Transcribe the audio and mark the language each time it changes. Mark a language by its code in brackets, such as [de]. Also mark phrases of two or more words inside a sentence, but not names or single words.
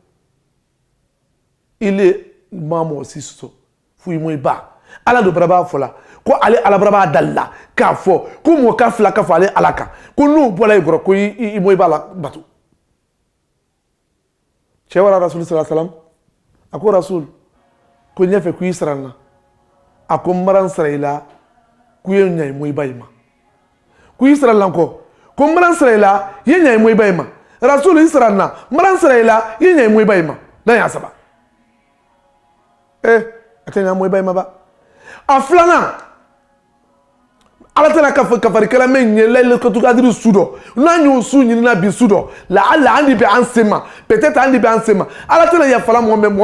[bm] ile ma mɔgɔ si sɔsɔ fo i mɔ i ba ala do bara b'a fɔ la ko ale ala bara b'a dalila k'a fɔ ko mɔgɔ ka fila ka fɔ ale ala kan ko n'u bɔra i kɔrɔ ko i mɔ i b'a la bato cɛ wara Rasulu [ar] صلى الله عليه وسلم [bm] a ko Rasulu ko ɲɛfɛ ko i sara n na a ko n bara n sara i la ko i ye ɲa i mɔ i ba i ma ko i sara n la kɔ ko n bara n sara i la i ye ɲa i mɔ i ba i ma Rasulu i sara n na n bara n sara i la i ye ɲa i mɔ i ba i ma n'a y'a saba a tɛ ɲa mɔ i ba i ma ba a filanan ala tɛna kafarikɛla min ye Layilatul Kadiri su dɔ n'an y'o su ɲinina bi su dɔ la'alla an de bɛ an se ma peut-être an de bɛ an se ma ala tɛna yafala mɔgɔ